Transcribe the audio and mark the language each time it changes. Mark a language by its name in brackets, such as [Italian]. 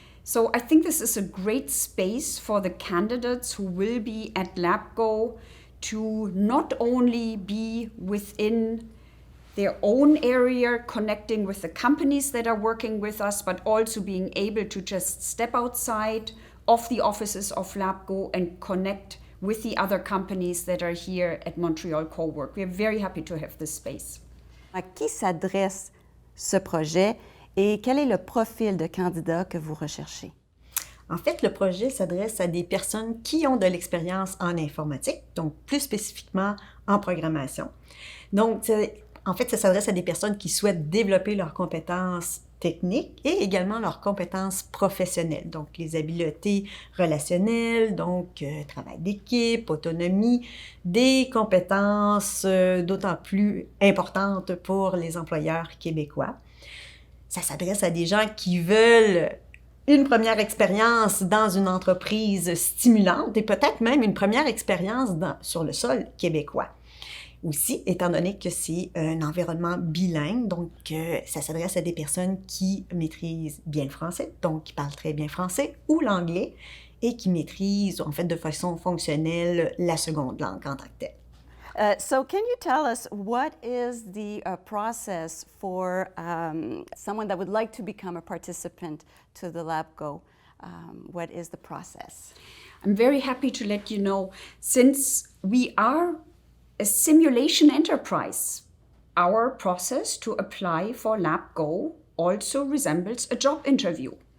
[English] So I think this is a great space for the candidates who will be at LabGo to not only be within their own area, connecting with the companies that are working with us, but also being able to just step outside of the offices of LabGo and connect with the other companies that are here at Montreal Cowork. We are very happy to have this space. [French] À qui s'adresse ce projet et quel est le profil de candidat que vous recherchez? En fait, le projet s'adresse à des personnes qui ont de l'expérience en informatique, donc plus spécifiquement en programmation. Donc, en fait, ça s'adresse à des personnes qui souhaitent développer leurs compétences techniques et également leurs compétences professionnelles, donc les habiletés relationnelles, donc travail d'équipe, autonomie, des compétences d'autant plus importantes pour les employeurs québécois. Ça s'adresse à des gens qui veulent une première expérience dans une entreprise stimulante et peut-être même une première expérience sur le sol québécois. Aussi, étant donné que c'est un environnement bilingue, donc ça s'adresse à des personnes qui maîtrisent bien le français, donc qui parlent très bien français, ou l'anglais, et qui maîtrisent en fait de façon fonctionnelle la seconde langue en tant que telle. [English] So can you tell us what is the process for someone that would like to become a participant to the LabGo? What is the process? I'm very happy to let you know, since we are a simulation enterprise, our process to apply for LabGo also resembles a job interview.